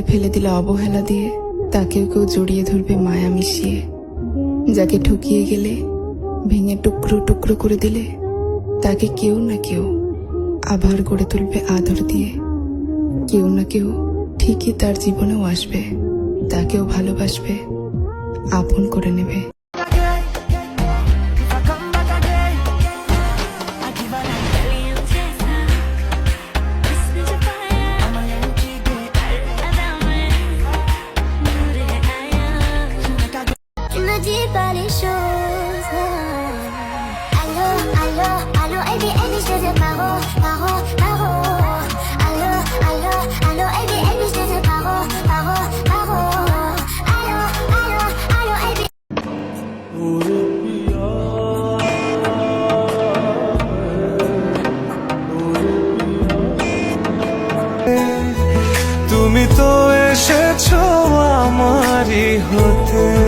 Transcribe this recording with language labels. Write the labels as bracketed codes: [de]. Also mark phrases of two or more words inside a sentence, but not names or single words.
[bn] ফেলে দিলে অবহেলা দিয়ে তাকেও কেউ জড়িয়ে ধরবে মায়া মিশিয়ে, যাকে ঠকিয়ে গেলে ভেঙে টুকরো টুকরো করে দিলে তাকে কেউ না কেউ আবার গড়ে তুলবে আদর দিয়ে। কেউ না কেউ ঠিকই তার জীবনেও আসবে, তাকেও ভালোবাসবে, আপন করে নেবে। [fr] dis pas les choses. Allô, allô, allô, [en] baby, baby, [fr] je te paro, paro, paro. Allô, allô, allô, [en] baby, baby, [fr] je te paro, paro, paro. Allô, allô, allô, baby. [bn] তুমি তো এসেছো আমারই হতে,